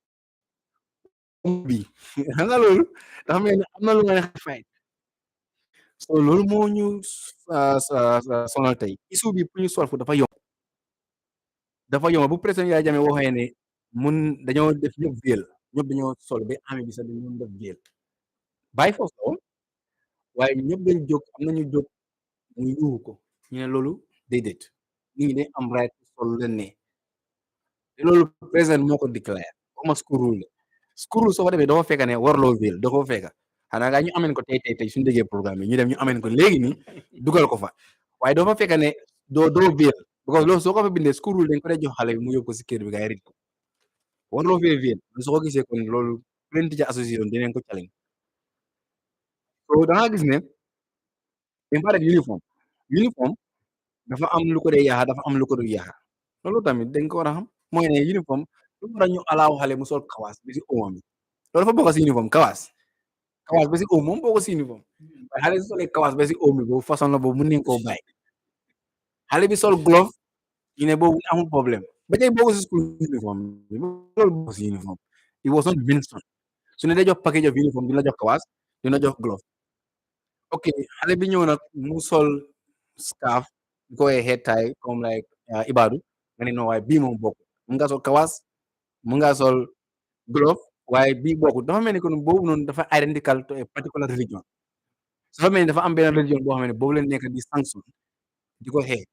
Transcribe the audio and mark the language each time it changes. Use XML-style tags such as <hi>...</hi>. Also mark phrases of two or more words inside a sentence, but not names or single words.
<wo>bi xam nga loolu dafa mel ni am na lu nga fay so loolu moo ñu sonal tey issue bi pour ñu solve dafa yomb bu président Yaya Jammeh waxee ne mun dañoo def ñëpp véel ñëpp dañoo sol ba ami bi sax dañoo def véel bàyyi foofu la woon waaye ñëpp dañ jóg am nañu jóg ñu yuuxu ko ñu ne loolu déedéet nit ñi dañ am right sol leen ne te loolu président moo ko déclaré waxuma</wo> <en>school rule</en> <wo>soo ko defee dafa fekk ne warloo véel dafa fekk xanaa nga ñu ameen ko tey suñu déggee programme yi ñu dem ñu ameen ko léegi ni dugal ko fa waaye dafa fekk ne doo véel because loolu soo ko fa bindee</wo> <en>school rule</en> <wo>dañ ko dee jox xale bi mu yóbbu ko si kër bi ngay rit ko warloo fee véel soo ko gisee kon loolu</wo> <en>parent teacher association</en> <wo>dinañ ko challenge so da nga gis ne dañ fa def uniforme dafa am lu ko dee yaaxa dafa am lu ko du yaaxa loolu tamit dañ ko war a xam mooy ne uniforme lu war a ñu alaaw xale mu sol kawaas bi si oomam bi loolu dafa bokk si uniforme kawaas ba si oom moom bokk si uniforme waaye xale bi solee kawaas ba si oom bi boobu façon la boobu mun nañ koo bàyyi xale bi sol glove ñu ne boobu amul problème ba tey bokk si</wo> <en>school uniforme</en> <wo>bi loolu bokk si uniforme</wo> <en>it was not mentioned</en> <wo>su ne day jox</wo> <en>package of uniforme</en> <wo>dina jox kawaas dina jox glove ok xale bi ñëw nag mu sol scarf di ko</wo> <en>head tie</en> <wo>comme like Ibadu nga ne non waaye bii moom bokk mun nga sol kawaas mun nga sol glove waaye bii bokk dafa mel ni kon boobu noonu dafa</wo> <en>identical to a particular religion</en> <wo>dafa mel ni dafa am benn religion boo xam ne boobu leen nekk di sanction di ko xeex</wo>